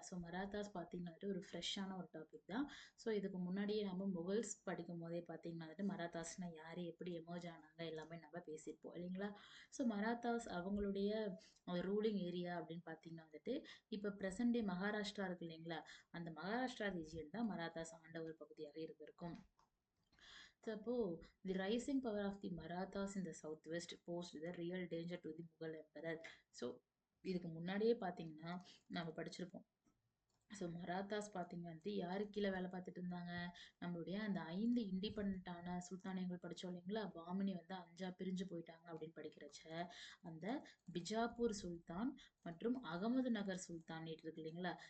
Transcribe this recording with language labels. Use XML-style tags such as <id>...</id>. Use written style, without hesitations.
<ta>So Marathas பார்த்தீங்கன்னா ஒரு ஃப்ரெஷ்ஷான ஒரு டாபிக் தான். ஸோ இதுக்கு முன்னாடியே நம்ம முகல்ஸ் படிக்கும் போதே பார்த்தீங்கன்னா மராத்தாஸ்னால் யார், எப்படி எமர்ஜ் ஆனாங்க எல்லாமே நம்ம பேசியிருப்போம் இல்லைங்களா? ஸோ மராத்தாஸ் அவங்களுடைய ரூலிங் ஏரியா அப்படின்னு பார்த்தீங்கன்னா இப்போ ப்ரெசன்ட் டே மகாராஷ்டிரா இருக்கு இல்லைங்களா? அந்த மகாராஷ்டிரா ரீஜியன் தான் மராத்தாஸ் ஆண்ட ஒரு பகுதியாக இருந்திருக்கும்.</ta> <en>So, the rising power of the Marathas in the southwest posed the real danger to the Mughal emperor.</en> <ta>So, இதுக்கு முன்னாடியே பார்த்தீங்கன்னா நம்ம படிச்சிருப்போம். ஸோ மராத்தாஸ் பார்த்தீங்கன்னா யாருக்கு கீழே வேலை பார்த்துட்டு இருந்தாங்க? நம்மளுடைய அந்த 5 இண்டிபெண்டான சுல்தானியங்கள் படித்தோம் இல்லைங்களா? பாமினி வந்து 5ஆ பிரிஞ்சு போயிட்டாங்க அப்படின்னு படிக்கிறச்ச அந்த பிஜாப்பூர் சுல்தான் மற்றும் அகமது நகர் சுல்தான் இருக்கு இல்லைங்களா?</ta>